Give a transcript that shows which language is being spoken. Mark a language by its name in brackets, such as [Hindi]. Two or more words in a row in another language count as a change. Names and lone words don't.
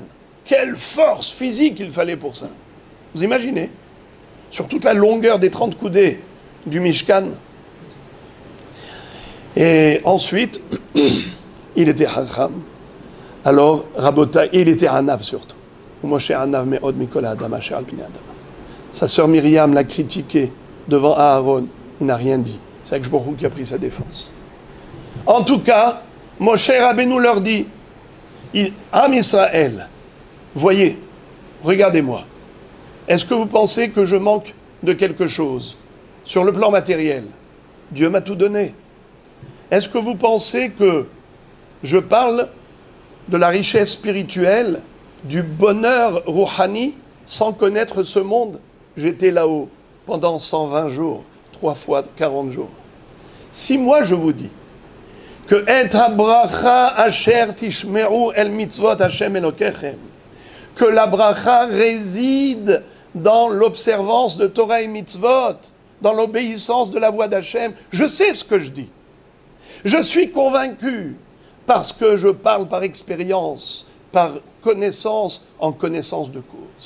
[French] Quelle force physique il fallait pour ça. Vous imaginez? Sur toute la longueur des 30 coudées du Mishkan. Et ensuite, il était Hacham. Alors, Rabota, il était Anav surtout. [Hebrew] משה ענו מאד מכל האדם אשר על פני האדם. [French] Sa sœur Myriam l'a critiqué devant Aaron. Il n'a rien dit. C'est [Hebrew] הקדוש ברוך הוא [French] qui a pris sa défense. En tout cas, Moshe Rabbeinu leur dit, [Hebrew] עם ישראל, [French] voyez, regardez-moi. Est-ce que vous pensez que je manque de quelque chose sur le plan matériel? Dieu m'a tout donné. Est-ce que vous pensez que je parle de la richesse spirituelle, du bonheur rouhani, sans connaître ce monde? J'étais là-haut pendant 120 jours, 3 fois 40 jours. Si moi je vous dis que [Hebrew] את הברכה אשר תשמעו אל מצות ה׳ אלהיכם, [French] que la bracha réside dans l'observance de Torah et mitzvot, dans l'obéissance de la voix d'Hachem, je sais ce que je dis. Je suis convaincu parce que je parle par expérience, par connaissance, en connaissance de cause.